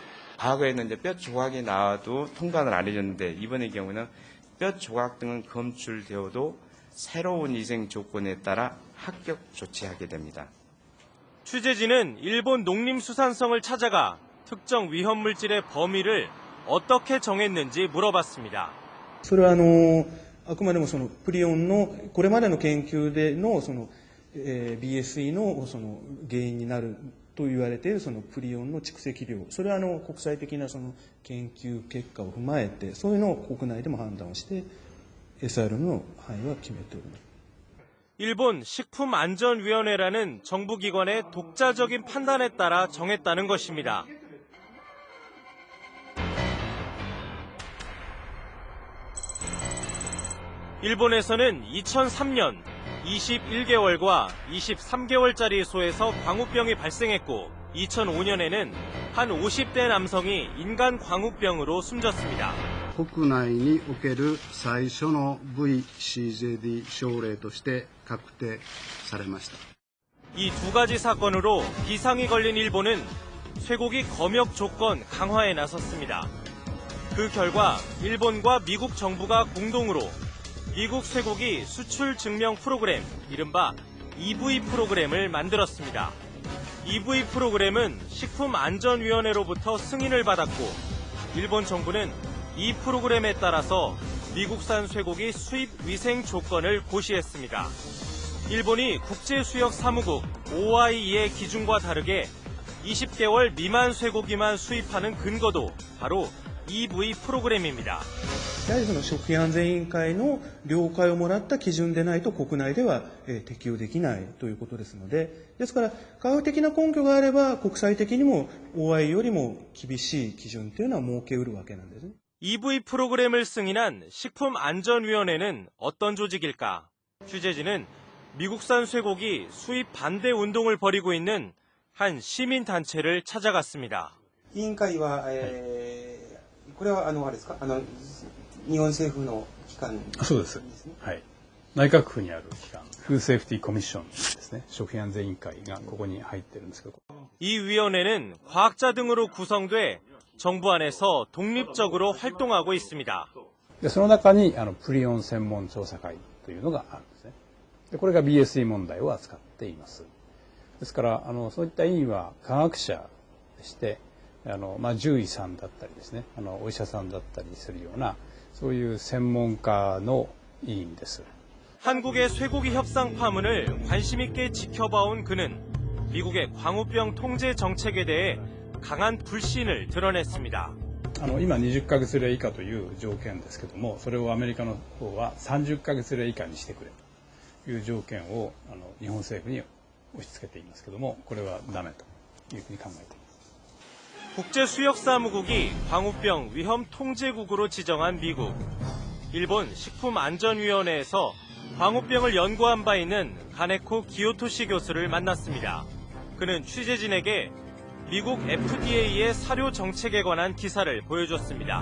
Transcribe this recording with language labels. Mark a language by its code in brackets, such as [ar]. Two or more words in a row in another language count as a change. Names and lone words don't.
[ko] 과거에는 이제 뼈 조각이 나와도 통관을 안 해줬는데 이번의 경우는 뼈 조각 등은 검출되어도 새로운 위생 조건에 따라 합격 조치하게 됩니다. 취재진은 일본 농림수산성을 찾아가 특정 위험물질의 범위를 어떻게 정했는지 물어봤습니다. [ja] それはあくまでもプリオンのこれまでの研究でのBSE の原因になると言われているプリオンの蓄積量、それは国際的な研究結果を踏まえて、そういうのを国内でも判断をして SRM の範囲は決めております。 [ko] 일본 식품안전위원회라는 정부기관의 독자적인 판단에 따라 정했다는 것입니다. 일본에서는 2003년 21개월과 23개월짜리 소에서 광우병이 발생했고 2005년에는 한 50대 남성이 인간 광우병으로 숨졌습니다. [ja] 国内における最初の VCZD 省令として確定されました。 [ko] 이 두 가지 사건으로 비상이 걸린 일본은 쇠고기 검역 조건 강화에 나섰습니다. 그 결과 일본과 미국 정부가 공동으로 미국 쇠고기 수출 증명 프로그램, 이른바 EV 프로그램을 만들었습니다. EV 프로그램은 식품안전위원회로부터 승인을 받았고 일본 정부는 이 프로그램에 따라서 미국산 쇠고기 수입 위생 조건을 고시했습니다. 일본이 국제수역사무국 OIE의 기준과 다르게 20개월 미만 쇠고기만 수입하는 근거도 바로 EV 프로그램입니다. [ja] やはりその食品安全委員会の了解をもらった基準でないと国内では適用できないということですので、ですから科学的な根拠があれば国際的にも OI よりも厳しい基準というのは設けうるわけなんですね。 [ko] EV 프로그램을 승인한 식품안전위원회는 어떤 조직일까? 취재진은 미국산 쇠고기 수입 반대 운동을 벌이고 있는 한 시민단체를 찾아갔습니다. [ja] 委員会は、これはあれですか、日本政府の機関ですね。そうです。はい。内閣府にある機関、フードセーフティーコミッションですね。食品安全委員会がここに入ってるんですけど。 [ko] 이 위원회는 과학자 등으로 구성돼 정부 안에서 독립적으로 활동하고 있습니다. [ja] でその中にプリオン専門調査会というのがあるんですね。でこれが BSE 問題を扱っています。ですからそういった委員は科学者でして、獣医さんだったりですね、お医者さんだったりするようなそういう専門家の委員です. [ko] 한국의 쇠고기 협상 파문을 관심 있게 지켜봐온 그는 미국의 광우병 통제 정책에 대해 강한 불신을 드러냈습니다. [ja] 今20ヶ月例以下という条件ですけども、それをアメリカの方は30ヶ月例以下にしてくれという条件を日本政府に押し付けていますけども、これはダメというふうに考えています. [ko] 국제수역사무국이 광우병 위험 통제국으로 지정한 미국. 일본 식품안전위원회에서 광우병을 연구한 바 있는 가네코 기요토시 교수를 만났습니다. 그는 취재진에게 미국 FDA의 사료 정책에 관한 기사를 보여줬습니다.